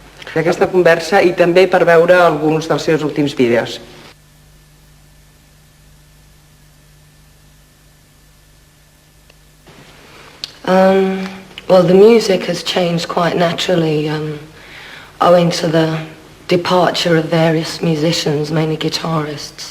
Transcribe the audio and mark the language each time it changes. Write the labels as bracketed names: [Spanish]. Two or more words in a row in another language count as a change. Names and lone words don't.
[Catalan] d'aquesta conversa i també per veure alguns dels seus últims vídeos. [English] Well, the music has changed quite naturally owing to the departure of various musicians, mainly guitarists.